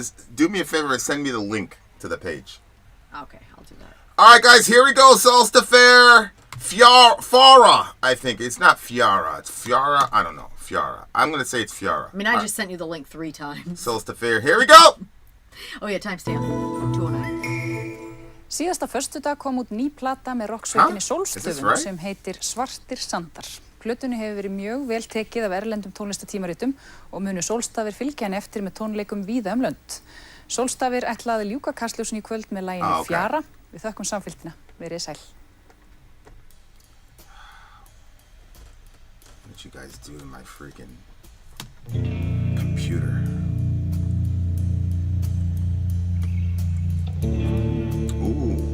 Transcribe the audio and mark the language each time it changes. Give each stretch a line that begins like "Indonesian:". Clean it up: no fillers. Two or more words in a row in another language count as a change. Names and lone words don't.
English: Just do me a favor and send me the link to the page. Okay, I'll do that. All right, guys, here we go. Sólstafir. Fjar, I think. It's not Fjara. It's Fjara. I don't know. Fjara. I'm going to say it's Fjara. I mean, I just sent you the link 3 times. Sólstafir. Here we go! Oh yeah, timestamp. 209.
Icelandic: Síðasta föstudag kom út ný plata með rocksveitinni Sólstafir sem heitir Svartir Sandar. plötunni hefur verið mjög vel tekið af erlendum tónlistatímaritum og munu Sólstafir fylgja henni eftir með tónleikum víða lönd. Sólstafir ætlaði að ljúka kastljósinu í kvöld með laginu Fjara. Við þökkum samfylgdina. Verið sæl.
English: What you guys do to my freaking computer? Ooh.